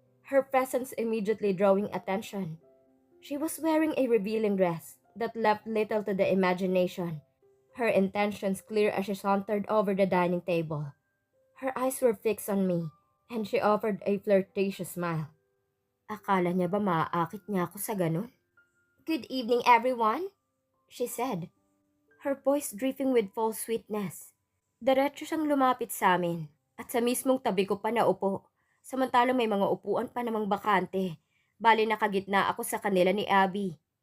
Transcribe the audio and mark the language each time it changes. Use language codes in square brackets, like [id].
[en] Her presence immediately drawing attention. She was wearing a revealing dress that left little to the imagination. Her intentions clear as she sauntered over the dining table. Her eyes were fixed on me, and she offered a flirtatious smile. [tl] Akala niya ba maaakit niya ako sa ganun? [en] Good evening, everyone, she said, her voice dripping with false sweetness. [tl] Diretso siyang lumapit sa amin at sa mismong tabi ko pa naupo, samantalang may mga upuan pa namang bakante. Bali nakagitna ako sa kanila ni Abby.